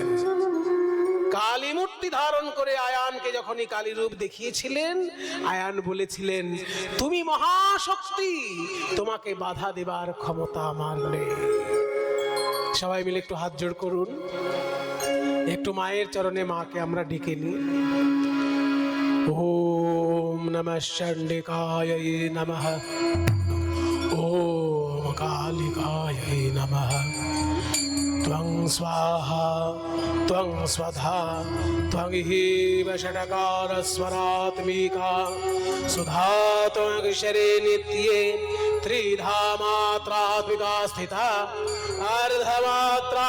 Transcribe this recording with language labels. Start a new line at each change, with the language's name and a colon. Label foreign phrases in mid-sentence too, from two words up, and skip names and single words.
Bangla: কালী মূর্তি ধারণ করে আয়ানকে যখনই কালী রূপ দেখিয়েছিলেন, আয়ান বলেছিলেন তুমি মহাশক্তি, তোমাকে বাধা দেবার ক্ষমতা আমার নেই। সবাই মিলে একটু হাত জোড় করুন, একটু মায়ের চরণে মাকে আমরা ডেকে নিই।
Sanskrit: ওম নমঃ চণ্ডিকায় নমঃ, ওম কালিকায় নমঃ। त्वं स्वाहा त्वं स्वधा त्वं हीव षट्कारस्वरात्मिका सुधा त्वमक्षरे नित्ये त्रिधा मात्रात्मिका स्थिता अर्धमात्रा